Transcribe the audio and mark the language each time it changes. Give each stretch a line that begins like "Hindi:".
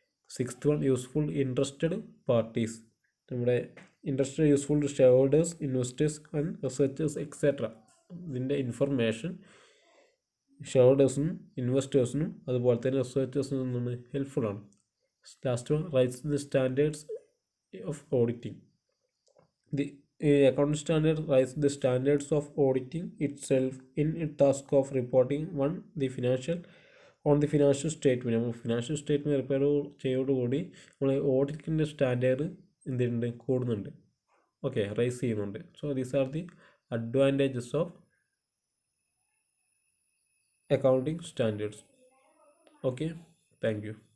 English: Sixth one, useful interested parties.
Malayalam: നമ്മുടെ
English: Interested useful to shareholders, investors and researchers etcetera.
Malayalam: ഇതിൻ്റെ information share ഹോൾഡേഴ്സിനും ഇൻവെസ്റ്റേഴ്സിനും അതുപോലെ തന്നെ റിസർച്ചേഴ്സിനും നിന്ന് ഹെൽപ്ഫുള്ളാണ്.
English: Last one, rise the standards of auditing. The accounting standard rise the standards of auditing itself in its task of reporting on the financial statement.
Malayalam: നമ്മൾ financial statement repair ചെയ്യോടുകൂടി നമ്മൾ ഓഡിറ്റിൻ്റെ standard എന്തുണ്ട് കൂടുന്നുണ്ട്, okay, rice ചെയ്യുന്നുണ്ട്.
English: So these are the advantages of accounting standards. Okay, thank you.